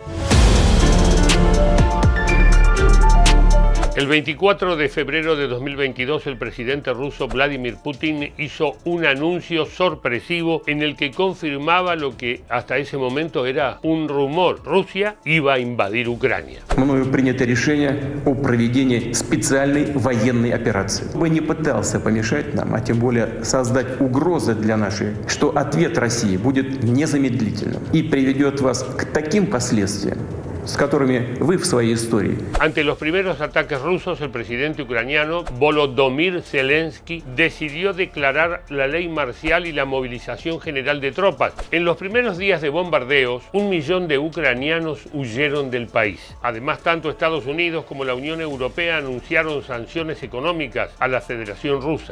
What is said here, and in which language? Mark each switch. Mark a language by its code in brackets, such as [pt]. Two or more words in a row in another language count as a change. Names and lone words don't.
[es] El 24 de febrero de 2022, el presidente ruso Vladimir Putin hizo un anuncio sorpresivo en el que confirmaba lo que hasta ese momento era un rumor. Rusia iba a invadir Ucrania. [ru] Мною принято решение о проведении специальной военной операции. Бы не пытался помешать нам, а тем более создать угрозы для нашей, что ответ России будет незамедлительным и приведет вас к таким последствиям, с которыми вы в своей истории. [es] Ante los primeros ataques rusos, el presidente ucraniano Volodymyr Zelensky decidió declarar la ley marcial y la movilización general de tropas. En los primeros días de bombardeos, 1 millón de ucranianos huyeron del país. Además, tanto Estados Unidos como la Unión Europea anunciaron sanciones económicas a la Federación Rusa.